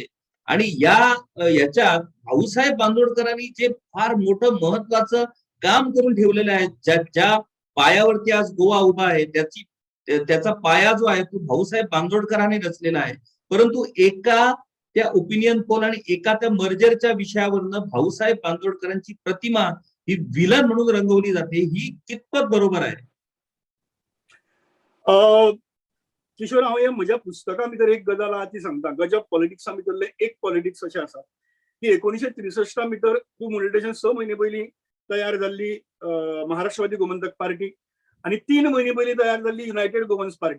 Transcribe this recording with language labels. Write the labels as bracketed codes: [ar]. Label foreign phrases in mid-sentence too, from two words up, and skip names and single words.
[mr] आणि याच्यात भाऊसाहेब बांदोडकरांनी जे फार मोठं महत्वाचं काम करून ठेवलेलं आहे, ज्या पायावरती आज गोवा उभा आहे त्याचा पाया जो आहे तो भाऊसाहेब बांदोडकरांनी रचलेला आहे. परंतु एका त्या [en] opinion poll [mr] आणि एका त्या मर्जरच्या विषयावरनं भाऊसाहेब बांदोडकरांची प्रतिमा ही विलन म्हणून रंगवली जाते, ही कितपत बरोबर आहे? किशोर, [kok] हांव म्हज्या पुस्तका भितर एक गजाल आहा ती सांगता. गजब पॉलिटिक्सा भितरले एक पॉलिटिक्स अशें आसा की 1963 भितर तूं म्हणले तशें 6 म्हयने पयलीं तयार जाल्ली महाराष्ट्रवादी गोमंतक पार्टी आणि 3 म्हयने पयलीं तयार जाल्ली युनायटेड गोवन्स पार्टी.